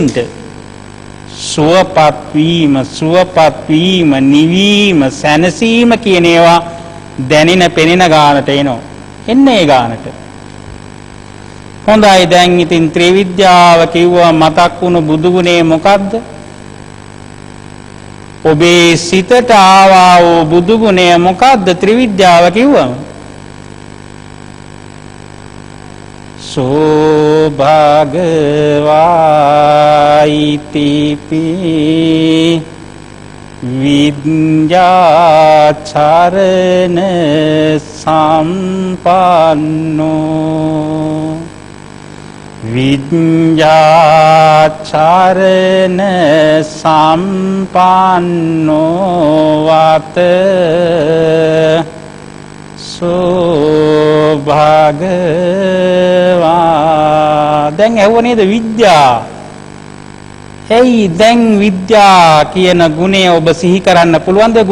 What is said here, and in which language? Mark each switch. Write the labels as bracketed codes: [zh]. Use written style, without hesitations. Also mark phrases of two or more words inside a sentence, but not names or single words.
[si] සුවපත් වීම නිවීම සැනසීම කියන ඒවා දැනෙන පෙනෙන ගානට එනවා. එන්නේ ගානට. හොඳයි දැන් ඉතින් ත්‍රිවිද්‍යාව කිව්වා මතක් වුණු බුදු ගුණේ මොකද්ද? ඔබේ සිතට ආවා වූ බුදු ගුණය මොකද්ද ත්‍රිවිද්‍යාව කිව්වම? [pi] සෝභාගවායිතිපි විඤ්ඤාචරණ සම්පන්නෝ විඤ්ඤාචරණ සම්පන්නෝ වත සෝභාගවා. [si] දැන් ඇහුව නේද විද්‍යා? ඇයි දැන් විද්‍යා කියන ගුණය ඔබ සිහි කරන්න පුළුවන් ද?